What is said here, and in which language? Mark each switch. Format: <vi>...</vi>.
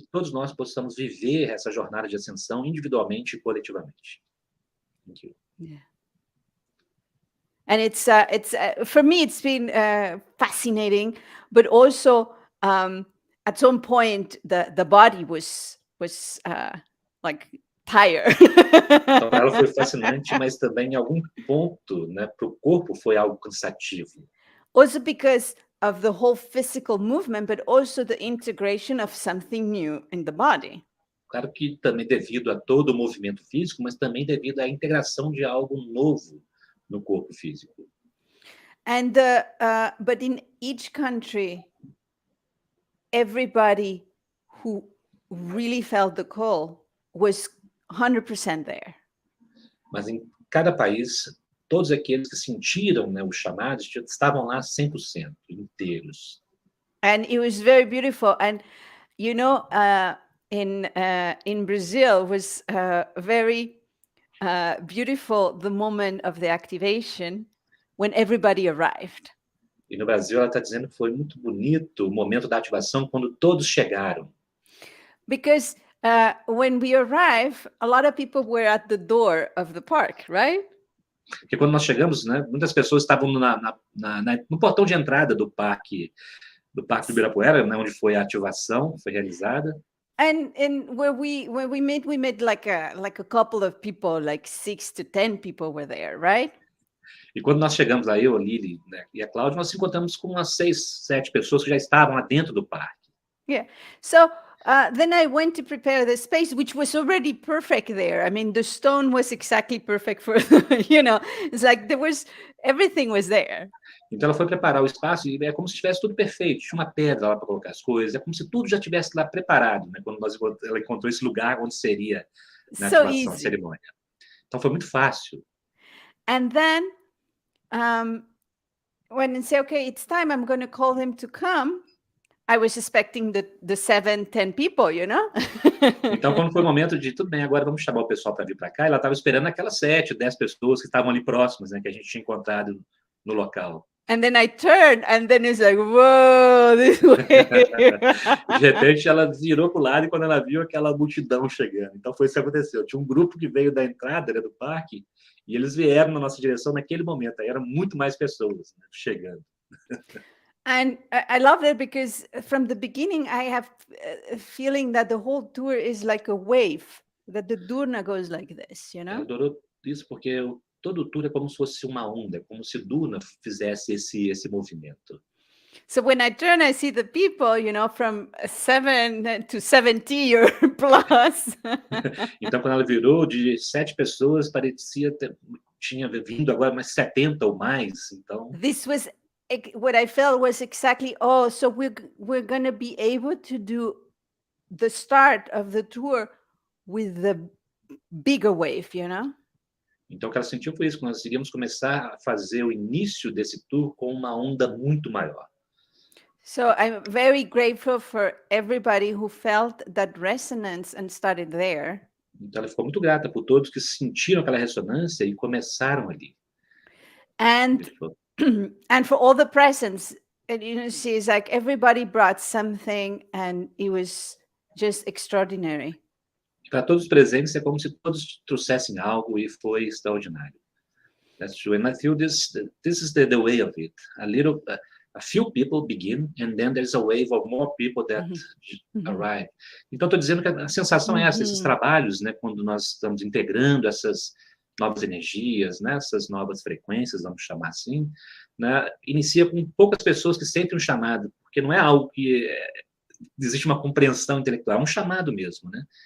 <pt>que todos nós possamos viver essa jornada de ascensão individualmente e coletivamente.</pt> <en>Thank you. Yeah. And it's for me it's been fascinating, but also at some point the body was like tired.</en> <pt>Então, para ela foi fascinante, mas também em algum ponto, né, para o corpo foi algo cansativo.</pt> <en>Also because of the whole physical movement, but also the integration of something new in the body.</en> <pt>Claro que também devido a todo o movimento físico, mas também devido à integração de algo novo no corpo físico.</pt> <en>And but in each country, everybody who really felt the call was 100% there.</en> <pt>Mas em cada país, todos aqueles que sentiram, né, os chamados estavam lá 100% inteiros.</pt> <en>And it was very beautiful. And you know, in Brazil was very beautiful the moment of the activation when everybody arrived.</en> <pt>E no Brasil ela está dizendo que foi muito bonito o momento da ativação quando todos chegaram.</pt> <en>Because when we arrive, a lot of people were at the door of the park, right?</en> <pt>Porque quando nós chegamos, né, muitas pessoas estavam no portão de entrada do parque do Ibirapuera, né, onde foi a ativação, foi realizada.</pt> <en>And when we met like a couple of people, like 6 to 10 people were there, right?</en> <pt>E quando nós chegamos lá, eu, a Lilly, né, e a Cláudia, nós nos encontramos com umas 6, 7 pessoas que já estavam lá dentro do parque.</pt> <en>Yeah. So then I went to prepare the space, which was already perfect there. I mean, the stone was exactly perfect for, you know, it's like everything was there.</en> <pt>Então ela foi preparar o espaço e é como se tivesse tudo perfeito. Tinha uma pedra lá para colocar as coisas. É como se tudo já estivesse lá preparado, né? Quando ela encontrou esse lugar onde seria na ativação, a cerimônia. Então foi muito fácil.</pt> <en>And then when I say, okay, it's time, I'm going to call him to come. I was expecting the 7, 10 people, you know?</en> <pt>Então, quando foi o momento de, tudo bem, agora vamos chamar o pessoal para vir para cá, ela estava esperando aquelas 7, 10 pessoas que estavam ali próximas, né, que a gente tinha encontrado no local.</pt> <en>And then I turned, and then it's like, whoa, this way.</en> <pt>De repente, ela virou para o lado e quando ela viu aquela multidão chegando. Então, foi isso que aconteceu. Tinha um grupo que veio da entrada, né, do parque E eles vieram na nossa direção naquele momento, aí eram muito mais pessoas, né, chegando.</pt> <en>And I love that because from the beginning, I have a feeling that the whole tour is like a wave, that the dUr-Rna goes like this, you</en> <pt>Eu</pt> <en>know?</en> <pt>adoro isso porque todo o tour é como se fosse uma onda, é como se dUr-Rna fizesse esse movimento.</pt> <en>So when I turn, I see the people, you know, from 7 to 70 or plus.</en> <pt>Então, quando ela virou de 7 pessoas, parecia tinha vindo agora mais 70 ou mais, então...</pt> <en>This was what I felt was exactly, oh, so we're going to be able to do the start of the tour with the bigger wave, you know?</en> <pt>Então, o que ela sentiu foi isso, que nós iríamos começar a fazer o início desse tour com uma onda muito maior.</pt> <en>So I'm very grateful for everybody who felt that resonance and started there.</en> <pt>Então, ela ficou muito grata por todos que sentiram aquela ressonância e começaram ali.</pt> <en>And and for all the presents, and you know, she's like, everybody brought something and it was just extraordinary.</en> <pt>Para todos os presentes, é como se todos trouxessem algo e foi extraordinário.</pt> <en>That's true. And I feel this is the way of it. A few people begin, and then there's a wave of more people that arrive.</en> <pt>Então, estou dizendo que a sensação é essa, esses trabalhos, né, quando nós estamos integrando essas novas energias, né, essas novas frequências, vamos chamar assim, né, inicia com poucas pessoas que sentem um chamado, porque não é algo que existe uma compreensão intelectual, é um chamado mesmo, né?</pt>